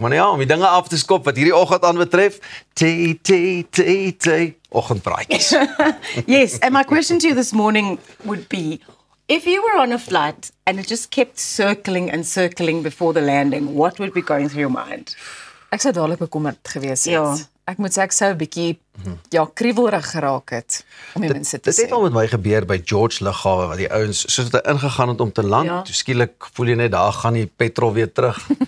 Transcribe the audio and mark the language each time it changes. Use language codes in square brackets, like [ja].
[af] Maar ja, om die dinge af te skop wat hierdie oggend aanbetref, Tai. Oggendpraatjies. [en] Yes, and my question to you this morning would be, if you were on a flight and it just kept circling and circling before the landing, what would be going through your mind? [af] Ek sou dadelik bekommerd gewees het. Ja. Ek moet sê ek sou 'n bietjie kriewelrig geraak het om die mense te Dit het sê. al met my gebeur by George Lughawe wat die ouens soos dit ingegaan het om te land, Ja. toe skielik voel jy net daar gaan die petrol weer terug.